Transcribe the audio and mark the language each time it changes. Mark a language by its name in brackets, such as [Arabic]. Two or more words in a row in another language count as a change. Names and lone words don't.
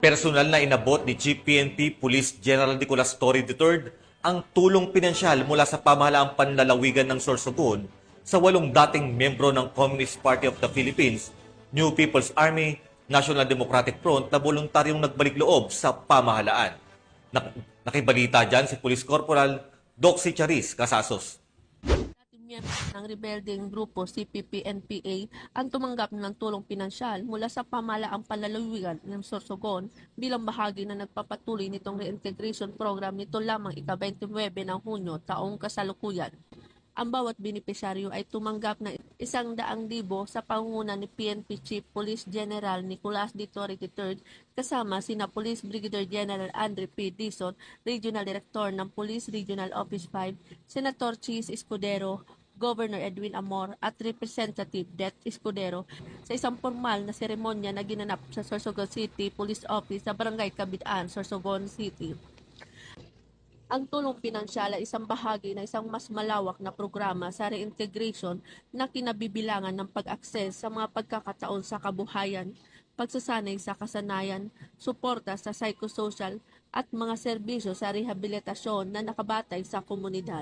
[Filipino] Personal na inabot ni Chief PNP Police General Nicolas Torre III ang tulong pinansyal mula sa pamahalaang panlalawigan ng Sorsogon sa 8 dating membro ng Communist Party of the Philippines, New People's Army, National Democratic Front na voluntaryong nagbalik loob sa pamahalaan. Nakibalita dyan si Police Corporal Doxy Charis Casasos. Miyembro ng rebeldeng grupo CPP-NPA ang tumanggap ng tulong pinansyal mula sa pamahalaang panlalawigan ng Sorsogon bilang bahagi na nagpapatuloy nitong reintegration program nito lamang ika-29 ng Hunyo taong kasalukuyan. Ang bawat benepisyaryo ay tumanggap ng 100,000 sa pangunguna ni PNP Chief Police General Nicolas D. Torre III kasama sina Police Brigadier General Andre P. Dizon, Regional Director ng Police Regional Office 5, Senator Chis Escudero, Governor Edwin Amor at Representative Det Escudero sa isang formal na seremonya na ginanap sa Sorsogon City Police Office sa Barangay Kabidaan, Sorsogon City. Ang tulong pinansyal ay isang bahagi ng isang mas malawak na programa sa reintegration na kinabibilangan ng pag-akses sa mga pagkakataon sa kabuhayan, pagsasanay sa kasanayan, suporta sa psychosocial at mga serbisyo sa rehabilitasyon na nakabatay sa komunidad.